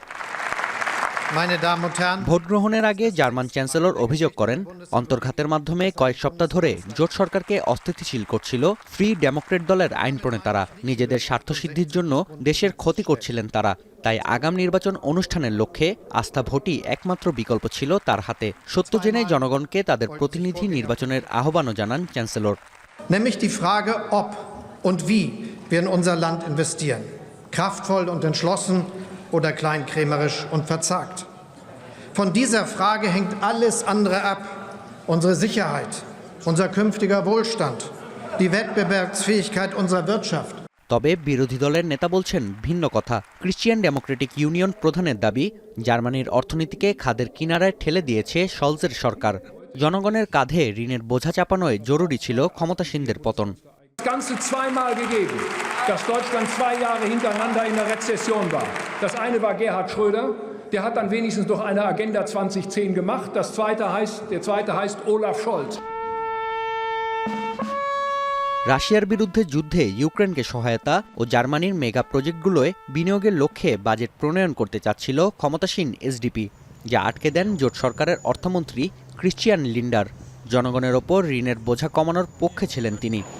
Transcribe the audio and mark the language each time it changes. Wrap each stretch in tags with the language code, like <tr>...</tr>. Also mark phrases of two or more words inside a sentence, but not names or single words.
<bn>ভোট গ্রহণের আগে জার্মান চ্যান্সেলর অভিযোগ করেন, অন্তর্ঘাতের মাধ্যমে কয়েক সপ্তাহ ধরে জোট সরকারকে অস্থিতিশীল করছিল ফ্রি ডেমোক্রেট দলের আইন প্রণেতারা। নিজেদের স্বার্থসিদ্ধির জন্য দেশের ক্ষতি করছিলেন তারা। তাই আগাম নির্বাচন অনুষ্ঠানের লক্ষ্যে আস্থা ভোটই একমাত্র বিকল্প ছিল তার হাতে। সত্য জেনে জনগণকে তাদের প্রতিনিধি নির্বাচনের আহ্বানও জানান চ্যান্সেলর।</bn> <de>Nämlich die Frage, ob und wie wir in unser Land investieren. Kraftvoll und entschlossen oder kleinkrämerisch und verzagt. Von dieser Frage hängt alles andere ab. Unsere Sicherheit, unser künftiger Wohlstand, die Wettbewerbsfähigkeit unserer Wirtschaft.</de> <bn>তবে বিরোধী দলের নেতা বলছেন ভিন্ন কথা। ক্রিশ্চিয়ান ডেমোক্রেটিক ইউনিয়ন প্রধানের দাবি, জার্মানির অর্থনীতিকে খাদের কিনারায় ঠেলে দিয়েছে শলসের সরকার। জনগণের কাঁধে ঋণের বোঝা চাপানোয় জরুরি ছিল ক্ষমতাসীনদের পতন।</bn> <de>Das Ganze zweimal gegeben, dass Deutschland 2 Jahre hintereinander in der Rezession war. Das eine war Gerhard Schröder, der hat dann wenigstens noch eine Agenda 2010 gemacht. Der zweite heißt Olaf Scholz.</de> <bn>রাশিয়ার বিরুদ্ধে যুদ্ধে ইউক্রেনকে সহায়তা ও জার্মানির</bn> <en>mega projects</en> <bn>বিনিয়োগের লক্ষ্যে বাজেট প্রণয়ন করতে চাচ্ছিল ক্ষমতাসীন এসডিপি, যা আটকে দেন জোট সরকারের অর্থমন্ত্রী ক্রিশ্চিয়ান লিন্ডার। জনগণের ওপর ঋণের বোঝা কমানোর পক্ষে ছিলেন তিনি।</bn>